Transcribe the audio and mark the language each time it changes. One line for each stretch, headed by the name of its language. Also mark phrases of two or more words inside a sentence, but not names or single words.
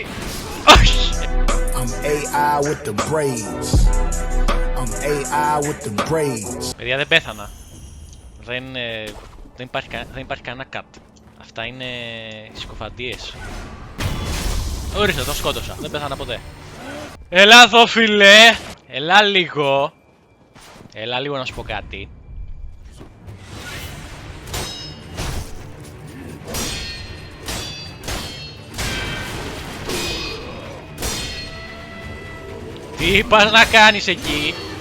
Greek: Όχι.
English: I'm AI with the braids. I'm AI with the braids.
Greek: Παιδιά, δεν πέθανα. Δεν υπάρχει κανένα cut. Αυτά είναι συκοφαντίες. Ορίστε, τον σκότωσα. Δεν πέθανα ποτέ. Έλα εδώ, φίλε. Έλα λίγο. Έλα λίγο να σου πω κάτι. Τι πας να κάνεις εκεί?